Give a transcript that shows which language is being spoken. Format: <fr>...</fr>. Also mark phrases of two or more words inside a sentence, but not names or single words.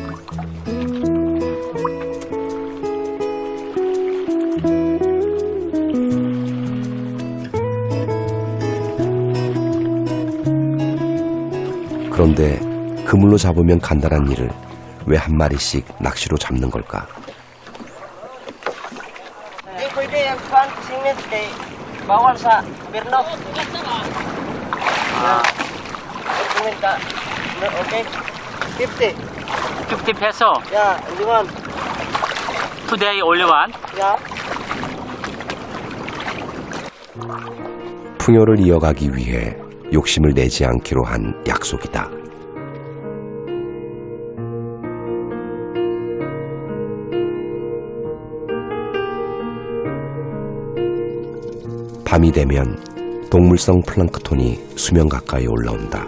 <ko>그런데 그물로 잡으면 간단한 일을 왜 한 마리씩 낚시로 잡는 걸까?</ko> <tl>Hindi pwede ang pan singit kay bawal sa gobyerno. Dokument ka.</tl> <en>Okay? 50. 50 peso. Yeah, only one. Today only one. Yeah.</en> <ko>풍요를 이어가기 위해 욕심을 내지 않기로 한 약속이다. 밤이 되면 동물성 플랑크톤이 수면 가까이 올라온다.</ko>